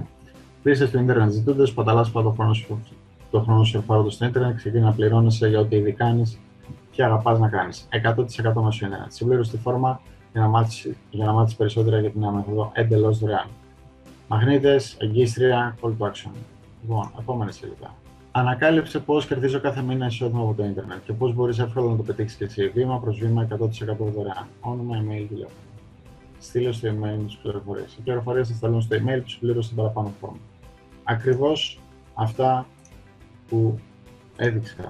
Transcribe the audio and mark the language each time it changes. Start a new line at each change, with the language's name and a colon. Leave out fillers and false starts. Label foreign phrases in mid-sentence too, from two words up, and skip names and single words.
Greek: Μπήσε στο ίντερνετ ζητώντας, παταλάς το χρόνο σου ερφάροντας στο ίντερνετ, ξεκινά να πληρώνεσαι για ό,τι ήδη κάνεις και αγαπάς να κάνεις. 100% μέσω ίντερνετ. Συμπλήρωσε τη φόρμα για να μάθεις περισσότερα για την νέα μέθοδο εντελώς δωρεάν. Μαγνήτες, εγκίστρια,
English: call to action.
Greek: Λοιπόν, επόμενη σελίδα. Ανακάλυψε πώς κερδίζω κάθε μήνα εισόδημα από το ίντερνετ και πώς μπορείς εύκολα να το πετύχεις και εσύ. Βήμα προς βήμα, 100% δωρεάν. Όνομα, email, τηλέφωνο. Στείλε στο email με τις πληροφορίες. Οι πληροφορίες θα σταλούν στο email που συμπλήρωσε στην παραπάνω φόρμα. Ακριβώς αυτά που έδειξα.